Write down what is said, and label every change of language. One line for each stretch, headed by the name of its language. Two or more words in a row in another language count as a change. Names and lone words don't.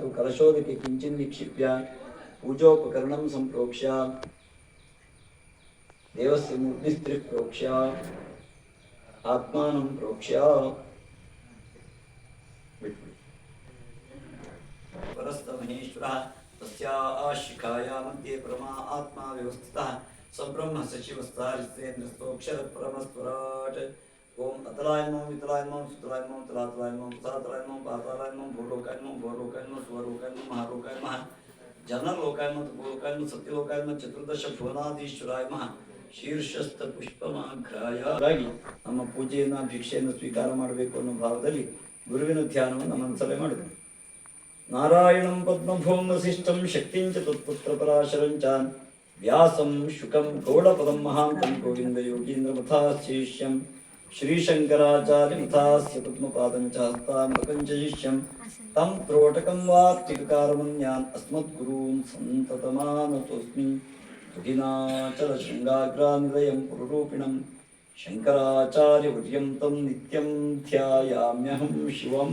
Sanskrit: कलशोदके किञ्चिन् निक्षिप्य पूजोपकरणं सम्प्रोक्ष्य देवस्य मूर्तिस्त्रिः प्रोक्ष्य आत्मानं प्रोक्ष्य परस्तमहेश्वरः तस्याः शिखायाः मध्ये परमा आत्मा व्यवस्थितः सब्रह्म सचिवस्तारिस्तेन्द्रस्तोक्षरपरमस्वराट्। ओम अतलाय नमः वितलाय नमः सुतलाय नमः तलातलाय नमः तलातलाय नमः पातालाय नमः भूलोकाय नमः भवलोकाय नमः स्वलोकाय नमः महालोकाय नमः जनलोकाय नमः तपोलोकाय नमः सत्यलोकाय नमः चतुर्दश भुवनाधीश्वराय नमः शीर्षಸ್ಥ ಪುಷ್ಪಮಾಘ್ರಾಯ
Kannada: ನಮ್ಮ ಪೂಜೆಯನ್ನು ಭಿಕ್ಷೆಯನ್ನು ಸ್ವೀಕಾರ ಮಾಡಬೇಕು ಅನ್ನೋ ಭಾವದಲ್ಲಿ ಗುರುವಿನ ಧ್ಯಾನವನ್ನು ಮನಸ್ಸಲ್ಲೇ ಮಾಡಬೇಕು.
Sanskrit: ನಾರಾಯಣಂ ಪದ್ಮಭೂಂ ವಸಿಷ್ಠಂ ಶಕ್ತಿಂಚ ತತ್ಪುತ್ರ ಪರಾಶರಂಚ ವ್ಯಾಸಂ ಶುಕಂ ಗೌಡಪದಂ ಮಹಾಂತಂ ಗೋವಿಂದ ಯೋಗೀಂದ್ರ ಮಥಾಶಿಷ್ಯಂ ಶ್ರೀಶಂಕರಾಚಾರ್ಯ ಮಥಾಸ್ಯ ಪದ್ಮಪಾದಂ ಚ ಹಸ್ತಾಮೃತಂ ಚ ಶಿಷ್ಯಂ ತಂ ತ್ರೋಟಕಂ ವಾರ್ತಿಕಕಾರಮನ್ಯಾನ್ ಅಸ್ಮದ್ಗುರೂನ್ ಸಂತತಮಾನತೋಸ್ಮಿ। तुहिनाचल शृंगाग्रानिलयं पुरुरूपिणं शंकराचार्यवर्यं तं नित्यं ध्यायाम्यहं शिवम्।